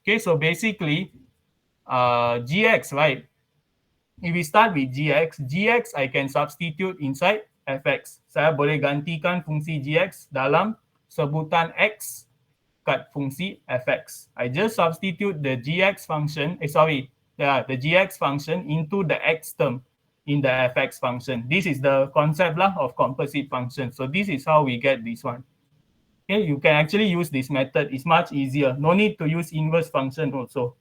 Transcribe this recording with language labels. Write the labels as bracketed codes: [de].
[en] Okay, so basically, GX, right? If we start with GX, GX I can substitute inside fx. [ms] Saya boleh gantikan fungsi GX dalam sebutan X kat fungsi fx. [en] I just substitute the GX function, the GX function into the X term in the fx function. This is the concept lah of composite function. So this is how we get this one. Okay, you can actually use this method. It's much easier. No need to use inverse function also.